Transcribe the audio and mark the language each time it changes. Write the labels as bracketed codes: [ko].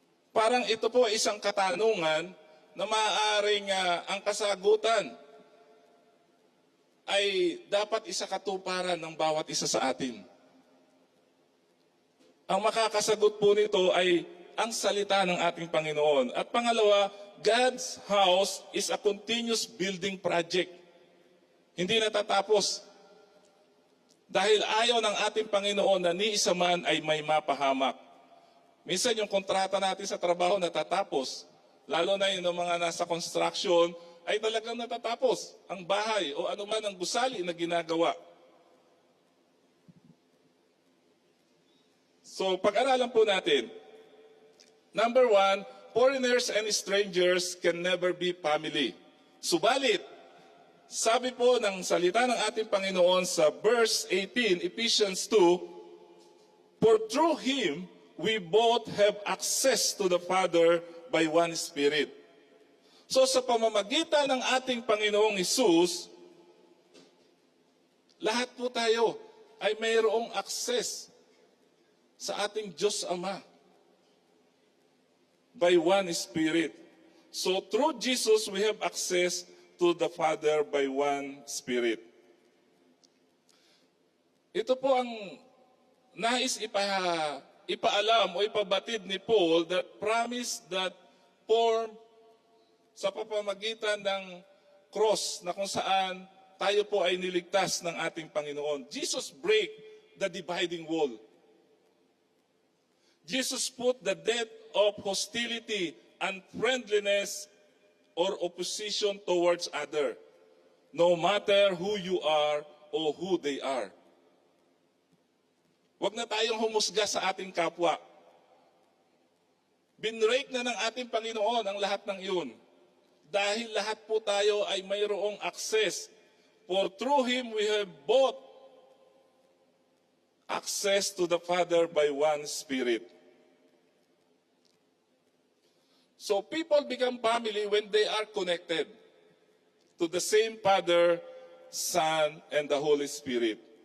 [tl] Parang ito po isang katanungan na maaaring ang kasagutan ay dapat isakatuparan ng bawat isa sa atin. Ang makakasagot po nito ay ang salita ng ating Panginoon. At pangalawa, [en] God's house is a continuous building project. [tl] Hindi natatapos. Dahil ayaw ng ating Panginoon na ni isa man ay may mapahamak. Minsan yung kontrata natin sa trabaho natatapos. Lalo na yung mga nasa construction ay talagang natatapos. Ang bahay o anuman ang gusali na ginagawa. So pag-aralan po natin. [en] Number 1, foreigners and strangers can never be family. [tl] Subalit, sabi po ng salita ng ating Panginoon [en] sa verse 18, Ephesians 2, for through Him, we both have access to the Father by one Spirit. [tl] So sa pamamagitan ng ating Panginoong Hesus, lahat po tayo ay mayroong access sa ating Diyos Ama [en] by one Spirit. So through Jesus, we have access to the Father by one Spirit. [tl] Ito po ang nais ipaalam o ipabatid ni Paul [en] that promise that form [tl] sa pamamagitan ng cross na kung saan tayo po ay niligtas ng ating Panginoon. [en] Jesus break the dividing wall. Jesus put the death of hostility, unfriendliness, or opposition towards other, no matter who you are or who they are. [tl] Huwag na tayong humusga sa ating kapwa. Binrake na ng ating Panginoon ang lahat ng iyon. Dahil lahat po tayo ay mayroong access. [en] For through Him we have both access to the Father by one Spirit. So people become family when they are connected to the same Father, Son, and the Holy Spirit.